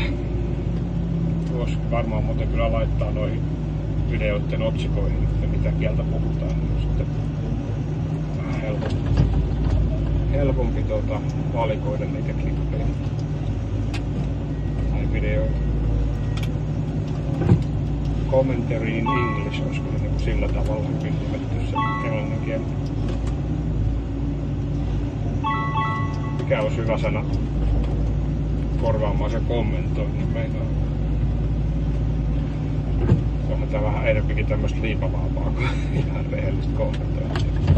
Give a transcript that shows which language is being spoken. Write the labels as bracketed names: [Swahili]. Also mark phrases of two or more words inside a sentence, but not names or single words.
[Finnish] Voisi varmaan muuten kyllä laittaa noihin videoiden otsikoihin, että mitä kieltä puhutaan, niin sitten vähän helpompi valikoida niitä klippejä tai videoita. [English] Commentary in English, [Finnish] olisiko ne niin sillä tavalla nimetty se englannin kieli. Mikä olisi hyvä sana korvaamaan se kommentoinnin meillä. Onhan tää vähän enempikin tämmöstä liipavaapaa kuin ihan rehellistä kommentointia.